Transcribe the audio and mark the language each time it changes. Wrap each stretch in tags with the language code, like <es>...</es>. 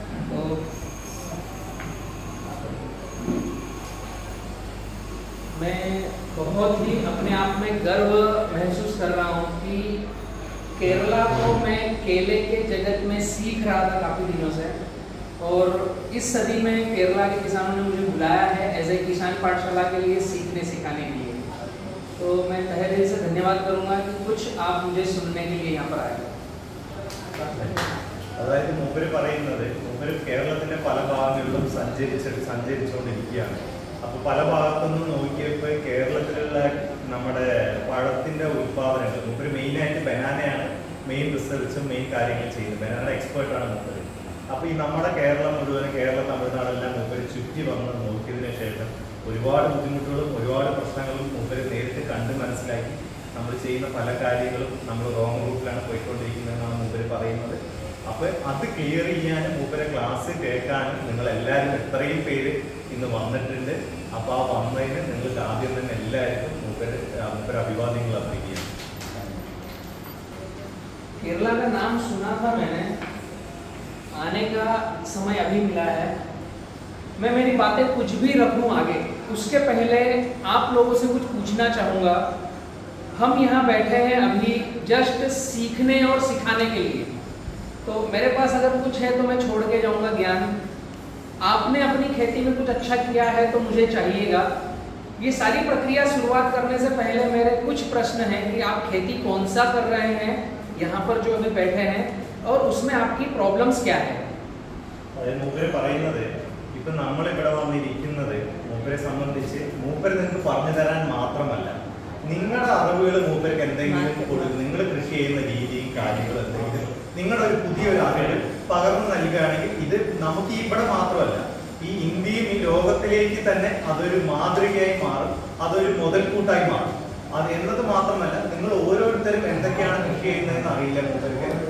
<hi>तो मैं बहुत ही अपने आप में गर्व महसूस कर रहा हूँ कि केरला को मैं केले के जगत में सीख रहा था काफ़ी दिनों से, और इस सदी में केरला के किसानों ने मुझे बुलाया है एज ए किसान पाठशाला के लिए सीखने सिखाने के लिए। तो मैं तहे दिल से धन्यवाद करूंगा कि कुछ आप मुझे सुनने के लिए यहाँ पर आए।</hi> <ml>അതായത് മൂപ്പര് പറയുന്നത് മൂപ്പര് കേരളത്തിന്റെ പല ഭാഗങ്ങളിലും സഞ്ചരിച്ചുകൊണ്ടിരിക്കുകയാണ്. അപ്പൊ പല ഭാഗത്തുനിന്നും നോക്കിയപ്പോൾ കേരളത്തിലുള്ള നമ്മുടെ പഴത്തിന്റെ ഉത്പാദനങ്ങൾ മൂപ്പര് മെയിനായിട്ട് ബനാനയാണ് മെയിൻ റിസർച്ചും മെയിൻ കാര്യങ്ങൾ ചെയ്യുന്നത്. ബനാന എക്സ്പേർട്ടാണ് മൂപ്പര്. അപ്പൊ ഈ നമ്മുടെ കേരളം മുഴുവൻ തമിഴ്നാടെല്ലാം മൂപ്പര് ചുറ്റി വന്ന് നോക്കിയതിനു ശേഷം ഒരുപാട് ബുദ്ധിമുട്ടുകളും ഒരുപാട് പ്രശ്നങ്ങളും മൂപ്പര് നേരിട്ട് കണ്ട് മനസ്സിലാക്കി നമ്മൾ ചെയ്യുന്ന പല കാര്യങ്ങളും നമ്മൾ റോങ് റൂട്ടിലാണ് പോയിക്കൊണ്ടിരിക്കുന്നതെന്നാണ് മൂപ്പര് പറയുന്നത്. അപ്പൊ അത് ക്ലിയർ ചെയ്യാനും മൂപ്പരെ ക്ലാസ് കേൾക്കാനും നിങ്ങൾ എല്ലാവരും എത്രയും പേര് ഇന്ന് വന്നിട്ടുണ്ട്. അപ്പൊ ആ വന്നതിന് നിങ്ങൾക്ക് ആദ്യം തന്നെ എല്ലാവർക്കും മൂപ്പര് അഭിവാദ്യങ്ങൾ അറിയിക്കുകയാണ്.</ml> <hi>केरला का नाम सुना था मैंने, आने का समय अभी मिला है। मैं मेरी बातें कुछ भी रखूं आगे, उसके पहले आप लोगों से कुछ पूछना चाहूँगा। हम यहाँ बैठे हैं अभी जस्ट सीखने और सिखाने के लिए, तो मेरे पास अगर कुछ है तो मैं छोड़ के जाऊँगा ज्ञान। आपने अपनी खेती में कुछ अच्छा किया है तो मुझे चाहिएगा। ये सारी प्रक्रिया शुरुआत करने से पहले मेरे कुछ प्रश्न हैं कि आप खेती कौन सा कर रहे हैं यहाँ पर जो अभी बैठे हैं, और उसमें आपकी प्रॉब्लम्स क्या है।</hi> <ml>മൂപ്പര് പറയുന്നത് ഇപ്പൊ നമ്മളിവിടെ വന്നിരിക്കുന്നത് മൂപ്പരെ സംബന്ധിച്ച് മൂപ്പര് നിങ്ങൾക്ക് പറഞ്ഞു തരാൻ മാത്രമല്ല, നിങ്ങളുടെ അറിവുകൾ മൂപ്പർക്ക് എന്തെങ്കിലും കൊടുക്കും, നിങ്ങൾ കൃഷി ചെയ്യുന്ന രീതിയും കാര്യങ്ങളും എന്തെങ്കിലും നിങ്ങളുടെ ഒരു പുതിയൊരു അറിവ് പകർന്നു നൽകുകയാണെങ്കിൽ ഇത് നമുക്ക് ഇവിടെ മാത്രമല്ല ഈ ഇന്ത്യയും ഈ ലോകത്തിലേക്ക് തന്നെ അതൊരു മാതൃകയായി മാറും, അതൊരു മുതൽക്കൂട്ടായി മാറും. അത് എന്നത് മാത്രമല്ല നിങ്ങൾ ഓരോരുത്തരും എന്തൊക്കെയാണ് കൃഷി ചെയ്യുന്നതെന്ന് അറിയില്ല മൂപ്പർക്ക്.</ml>